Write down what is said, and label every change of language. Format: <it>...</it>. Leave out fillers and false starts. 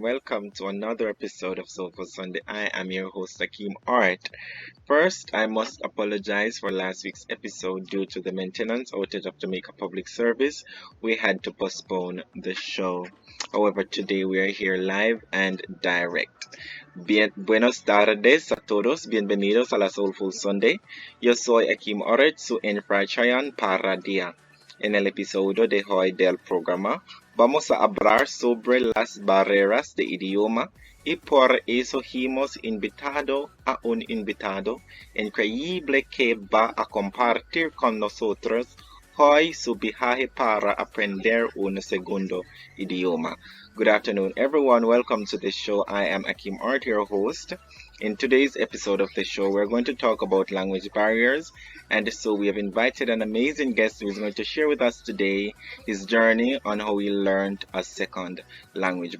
<en>Welcome to another episode of Soulful Sunday. I am your host, Akeem Art. First, I must apologize for last week's episode due to the maintenance outage of Jamaica Public Service. We had to postpone the show. However, today we are here live and direct.</en> <es>Buenos tardes a todos, bienvenidos a la Soulful Sunday. Yo soy Akeem Art, su infrachayan para día. En el episodio de hoy del programa, vamos a hablar sobre las barreras de idioma y por eso hemos invitado a un invitado increíble que va a compartir con nosotros hoy su viaje para aprender un segundo idioma.</es> <en>Good afternoon, everyone. Welcome to the show. I am Akeem Art, your host. In today's episode of the show, we're going to talk about language barriers. And so we have invited an amazing guest who is going to share with us today his journey on how he learned a second language.</en>